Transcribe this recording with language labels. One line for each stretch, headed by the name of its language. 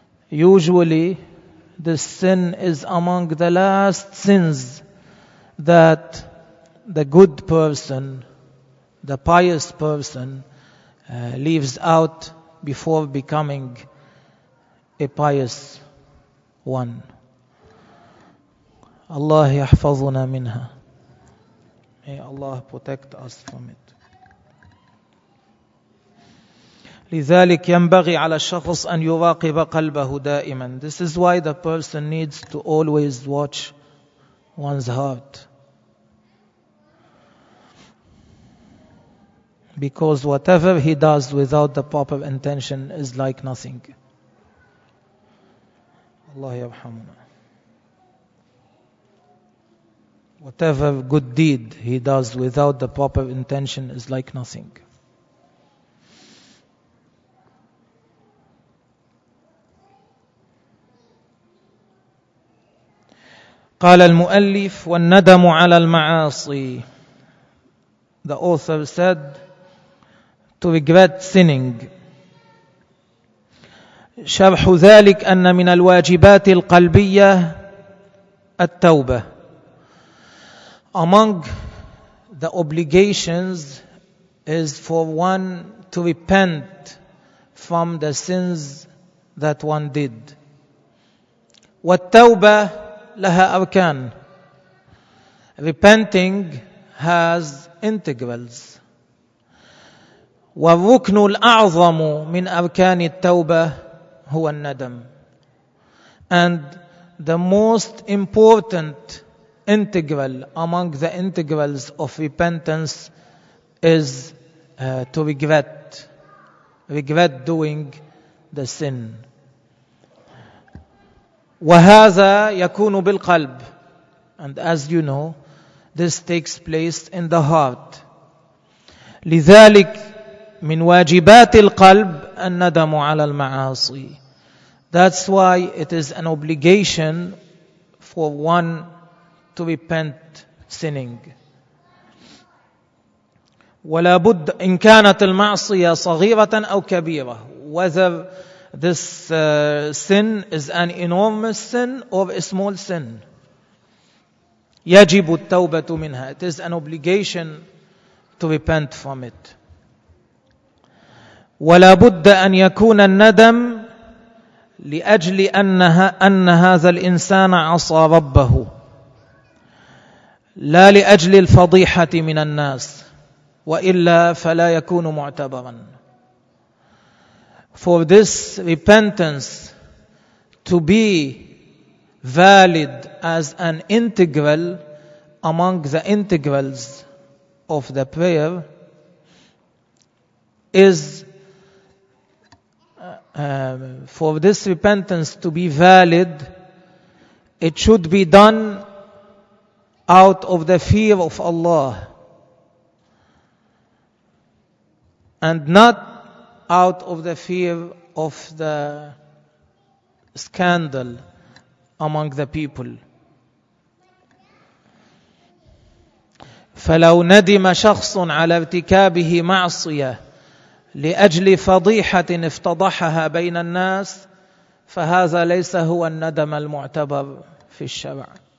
English: Usually this sin is among the last sins that the good person, the pious person leaves out before becoming a pious one.
Arabic: Allah يحفظنا منها.
English: May Allah protect us from it.
Arabic: لذلك ينبغي على الشخص أن يراقب قلبه دائما.
English: This is why the person needs to always watch one's heart. Because whatever he does without the proper intention is like nothing.
Arabic: الله يرحمنا.
English: Whatever good deed he does without the proper intention is like nothing.
Arabic: قال المؤلف والندم على المعاصي.
English: The author said to regret sinning.
Arabic: شرح ذلك أن من الواجبات القلبية التوبة.
English: Among the obligations is for one to repent from the sins that one did.
Arabic: والتوبة لها أركان.
English: Repenting has integrals.
Arabic: والركن الأعظم من أركان التوبة هو الندم.
English: And the most important integral among the integrals of repentance is to regret doing the sin.
Arabic: وهذا يكون بالقلب.
English: And as you know, this takes place in the heart.
Arabic: لذلك من واجبات القلب الندم على المعاصي.
English: That's why it is an obligation for one to repent sinning.
Arabic: ولا بد إن كانت المعصية صغيرة أو كبيرة.
English: Whether this sin is an enormous sin or a small sin.
Arabic: يجب التوبة منها.
English: It is an obligation to repent from it.
Arabic: ولا بد أن يكون الندم لأجل أن هذا الإنسان عصى ربه لا لأجل الفضيحة من الناس وإلا فلا يكون معتبرا.
English: For this repentance to be valid as an integral among the integrals of the prayer is for this repentance to be valid, it should be done out of the fear of Allah and not out of the fear of the scandal among the people.
Arabic: فلو ندم شخص على ارتكابه معصية لأجل فضيحة افتضحها بين الناس فهذا ليس هو الندم المعتبر في الشرع.